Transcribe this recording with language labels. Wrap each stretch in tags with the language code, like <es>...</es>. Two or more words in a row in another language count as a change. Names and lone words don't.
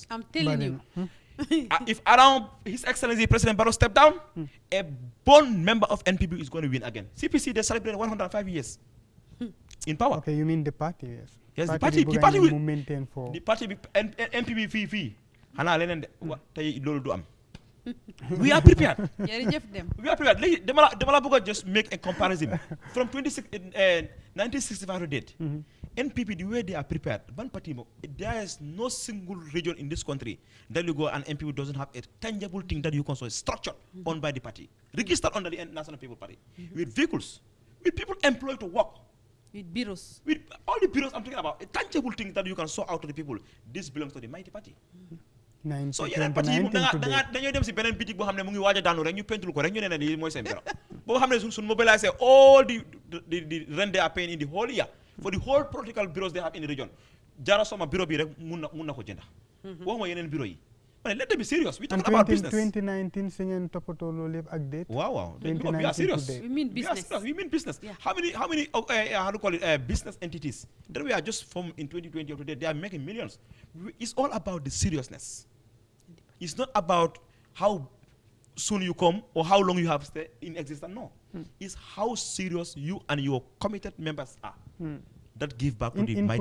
<en>I'm telling you if around His Excellency President Barrow step down a born member of NPP is going to win again CPC they celebrate 105 years in power okay you mean the party yes the party will maintain for the party NPP</en> <wo>fii xanaa leneen de tey loolu du am</wo> <en>we are prepared</en> <wo>jërëjëf dem</wo> <en>we are prepared</en> <wo>léegi dama la bëgg a</wo> <en>just make a comparison from 1965 to date NPP the way they are prepared</en> <wo>ban party mo</wo> <en>there is no single region in this country that you go and NPP doesn't have a tangible thing that you can say structured owned by the party registered under the National People Party with vehicles with people employed to work with bureaus with all the bureaus I'm talking about a tangible thing that you can show out to the people this belongs to the mighty party so</en> <wo>yeneen parti yi moom dañoo dem si beneen bitig boo xam ne mu ngi waaj a daanu rek ñu pentul ko rek ñu ne ne lii mooy seen bureau boo xam ne suñ mobiliser</wo> <en>all the rent they are paying in the whole year for the whole political bureaus they have in the region</en> <wo>jara soma bureau bi rek mun na ko jënda waxuma yeneen bureau yi ma ne</wo> <en>let them be serious we talking about business</en> <wo>2019 si ngeen toppatoo loolu yëpp ak date</wo> <en>waaw we are serious we mean business how many how to call it business entities that we are just formed in 2020 or today they are making millions it's all about the seriousness it's not about how soon you come or how long you have stayed in existence no it's how serious you and your committed members are that give back to the mighty.</en>